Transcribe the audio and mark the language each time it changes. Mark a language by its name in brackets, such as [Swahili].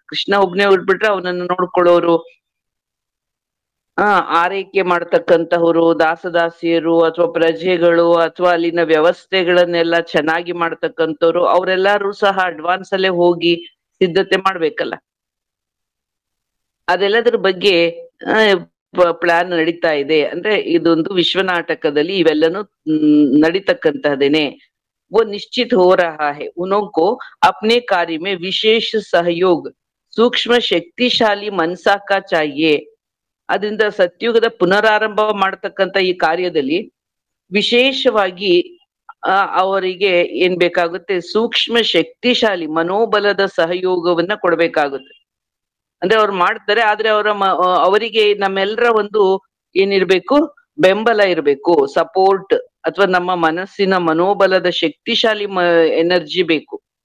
[Kannada] ಕೃಷ್ಣ ಒಬ್ನೇ ಹುಟ್ಬಿಟ್ರೆ ಅವನನ್ನು ನೋಡ್ಕೊಳ್ಳೋರು, ಆರೈಕೆ ಮಾಡ್ತಕ್ಕಂತಹವ್ರು, ದಾಸದಾಸಿಯರು ಅಥವಾ ಪ್ರಜೆಗಳು ಅಥವಾ ಅಲ್ಲಿನ ವ್ಯವಸ್ಥೆಗಳನ್ನೆಲ್ಲ ಚೆನ್ನಾಗಿ ಮಾಡ್ತಕ್ಕಂಥವ್ರು, ಅವರೆಲ್ಲರೂ ಸಹ ಅಡ್ವಾನ್ಸ್ ಅಲ್ಲೇ ಹೋಗಿ ಸಿದ್ಧತೆ ಮಾಡ್ಬೇಕಲ್ಲ. ಅದೆಲ್ಲದ್ರ ಬಗ್ಗೆ ಪ್ಲಾನ್ ನಡೀತಾ ಇದೆ. ಅಂದ್ರೆ ಇದೊಂದು ವಿಶ್ವನಾಟಕದಲ್ಲಿ ಇವೆಲ್ಲನೂ ನಡೀತಕ್ಕಂತಹದೇನೆ. [Hindi] वो निश्चित हो रहा है उनको अपने कार्य में विशेष सहयोग सूक्ष्म शक्तिशाली मनसा का चाहिए. [Kannada] ಅದರಿಂದ ಸತ್ಯುಗದ ಪುನರಾರಂಭ ಮಾಡತಕ್ಕಂತ ಈ ಕಾರ್ಯದಲ್ಲಿ ವಿಶೇಷವಾಗಿ ಅವರಿಗೆ ಏನ್ ಬೇಕಾಗುತ್ತೆ, ಸೂಕ್ಷ್ಮ ಶಕ್ತಿಶಾಲಿ ಮನೋಬಲದ ಸಹಯೋಗವನ್ನ ಕೊಡ್ಬೇಕಾಗುತ್ತೆ. ಅಂದ್ರೆ ಅವ್ರು ಮಾಡ್ತಾರೆ, ಆದ್ರೆ ಅವರಿಗೆ ನಮ್ಮೆಲ್ಲರ ಒಂದು ಏನಿರ್ಬೇಕು, ಬೆಂಬಲ ಇರ್ಬೇಕು, ಸಪೋರ್ಟ್ ಅಥವಾ ನಮ್ಮ ಮನಸ್ಸಿನ ಮನೋಬಲದ ಶಕ್ತಿಶಾಲಿ ಎನರ್ಜಿ ಬೇಕು.